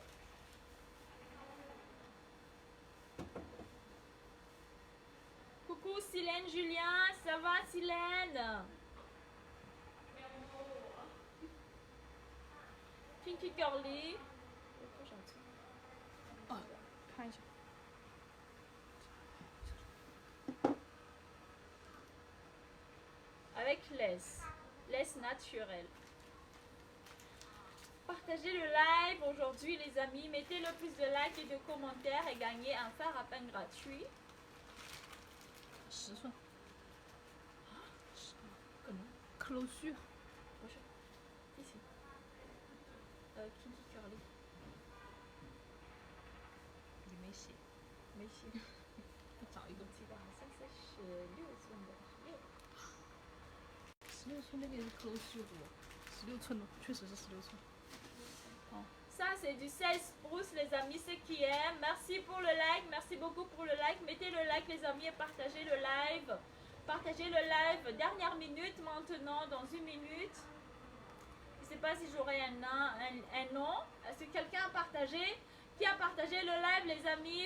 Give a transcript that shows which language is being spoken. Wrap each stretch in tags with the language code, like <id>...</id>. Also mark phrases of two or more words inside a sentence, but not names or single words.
<fr>Coucou Silène Julien, ça va Silène? Kinky Curly.</fr> <zh>Oh, 看一下。</zh> <fr>Avec laisse naturelle. Partagez le live aujourd'hui les amis, mettez le plus de likes et de commentaires et gagnez un fer à pain gratuit.</fr> <zh>10 寸。可能 closure。不是，ici.</zh> <fr>Kinky Curly.</fr> <zh>你没写。没写。找一个。我记得好像是16寸的 16寸那个也是 closure 16寸的，确实是16寸。哦。</zh> <fr>Ça c'est du 16 pouces les amis, ceux qui aiment. Merci pour le like, merci beaucoup pour le like. Mettez le like les amis et partagez le live. Partagez le live. Dernière minute maintenant, dans 1 minute. Je ne sais pas si j'aurai un nom. Est-ce que quelqu'un a partagé? Qui a partagé le live les amis?</fr>